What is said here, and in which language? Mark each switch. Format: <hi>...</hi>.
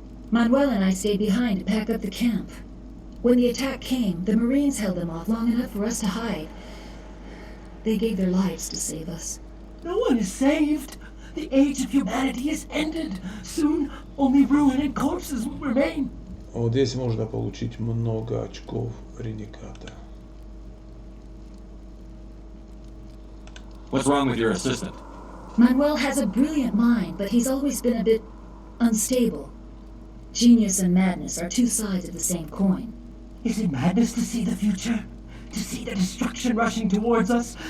<en>Manuel and I stayed behind to pack up the camp. When the attack came, the Marines held them off long enough for us to hide. They gave their lives to save us. No one is saved. The age of humanity is ended. Soon, only ruin and corpses will remain.</en> <ru>Вот здесь можно получить много очков ренегата.</ru> <en>What's wrong with your assistant? Manuel has a brilliant mind, but he's always been a bit unstable. Genius and madness are two sides of the same coin. Is it madness to see the future? To see the destruction rushing towards us?</en>